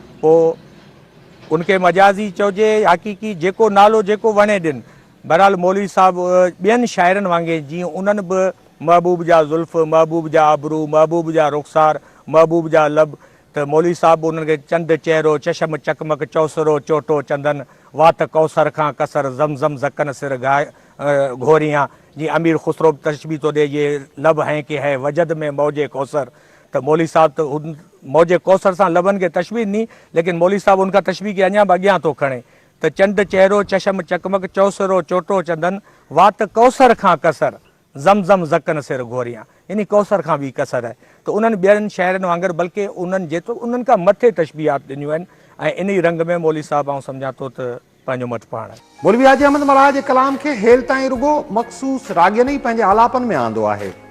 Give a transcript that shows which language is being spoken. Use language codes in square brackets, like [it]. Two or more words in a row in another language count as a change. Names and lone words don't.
[sd] पोइ उनखे मजाज़ी चइजे हक़ीक़ी जेको नालो जेको वणे ॾिन। बहरहाल मौलवी साहिबु ॿियनि शाइरनि वांगुरु जीअं उन्हनि बि महबूब जा ज़ुल्फ़, महबूब जा अबरू, महबूब जा रुख़सार, महबूब जा लब, त मौलवी साहिबु उन्हनि खे चंद चहिरो, चशम चकमक, चौसरो चोटो चंदन, वात कौसर खां कसर, ज़मज़म ज़कन सिर घोरियां। जीअं अमीर ख़ुसरो तशबी थो ॾे [ur] یہ لب ہیں کہ ہے وجد میں موجے کوثر. [sd] त मौलवी साहिबु त उन मौजे कौसर सां लबनि खे तशबी ॾिनी, लेकिन मौलवी साहिबु उनखां तशबी खे अञा बि अॻियां थो खणे त चंड चहिरो, चशम चकमक, चौसरो चोटो चंदन, वात कौसर खां कसर, ज़मज़म ज़कन सिर घोरियां। यानी कौसर खां बि कसर आहे। त उन्हनि ॿियनि शाइरनि वांगुरु बल्कि उन्हनि जेतिरो उन्हनि खां मथे तशबीहात ॾिनियूं आहिनि ऐं इन रंग में मौलवी साहिबु आउं सम्झां थो त पंहिंजो मत पाण आहे। मौलवी हाजी अहमद मल्हार जे कलाम खे हेल ताईं रुगो मख़सूस रागियनी पंहिंजे आलापन में आंदो आहे।